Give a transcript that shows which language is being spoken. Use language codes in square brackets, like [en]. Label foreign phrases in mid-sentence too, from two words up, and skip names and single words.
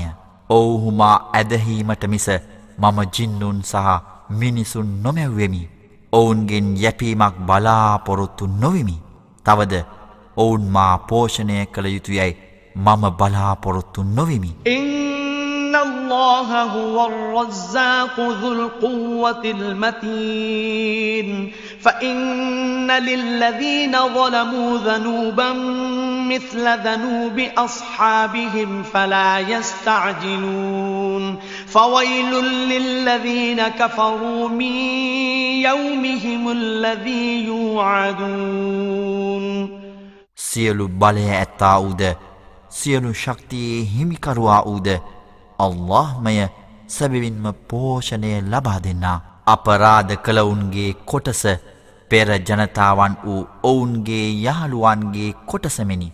[si] ඔවුහු මා ඇදහීමට මිස මම ජින්නුන් සහ මිනිසුන් නොමැව්වෙමි. ඔවුන්ගෙන් යැපීමක් බලාපොරොත්තු නොවිමි. තවද ඔවුන් මා පෝෂණය කළ යුතුයයි මම බලාපොරොත්තු නොවිමි. [ar] الله هو الرزاق ذو القوة المتين فإن للذين ظلموا ذنوبا مثل ذنوب أصحابهم فلا يستعجلون فويل للذين كفروا من يومهم الذي يوعدون [si] සියලු බලය ඇත්තා වූද සියලු ශක්තියේ හිමිකරුවා වූද අල්ලාහ්මය සැබවින්ම පෝෂණය ලබා දෙන්නා. අපරාධ කළවුන්ගේ කොටස පෙර ජනතාවන් වූ ඔවුන්ගේ යහළුවන්ගේ කොටසමෙනි.